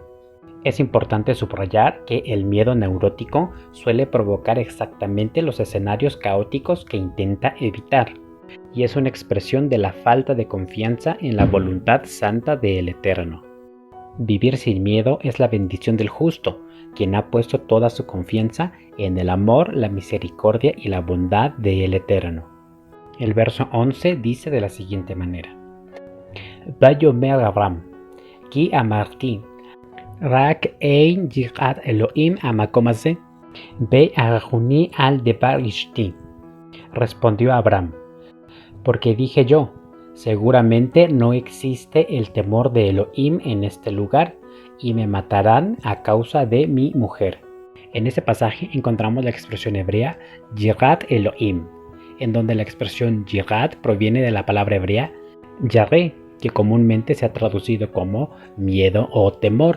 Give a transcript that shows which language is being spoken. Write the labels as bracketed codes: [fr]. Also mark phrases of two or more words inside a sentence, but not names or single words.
[es] Es importante subrayar que el miedo neurótico suele provocar exactamente los escenarios caóticos que intenta evitar, y es una expresión de la falta de confianza en la voluntad santa del Eterno. Vivir sin miedo es la bendición del justo, quien ha puesto toda su confianza en el amor, la misericordia y la bondad del Eterno. El verso 11 dice de la siguiente manera: [he] ויאמר אברהם כי אמרתי רק אין יראת אלהים במקום הזה והרגוני על דבר אשתי. [es] Respondió Abraham: porque dije yo, seguramente no existe el temor de Elohim en este lugar, y me matarán a causa de mi mujer. En este pasaje encontramos la expresión hebrea [he] יראת אלהים, [es] en donde la expresión Yirat proviene de la palabra hebrea Yareh, que comúnmente se ha traducido como miedo o temor.